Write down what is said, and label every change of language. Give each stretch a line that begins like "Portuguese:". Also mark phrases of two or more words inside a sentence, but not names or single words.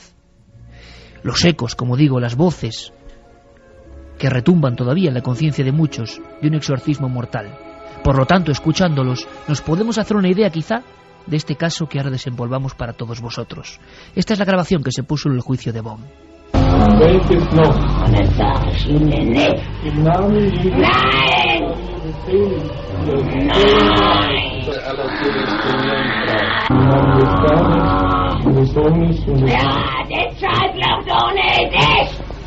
Spanish: Los ecos, como digo, las voces que retumban todavía en la conciencia de muchos de un exorcismo mortal. Por lo tanto, escuchándolos, nos podemos hacer una idea quizá de este caso que ahora desempolvamos para todos vosotros. Esta es la grabación que se puso en el juicio de Bonn.
German: Welches noch? Das sag ich Ihnen nicht. Im Namen Jesu. Nein! Nein! Ja, deshalb glaubt ohne dich!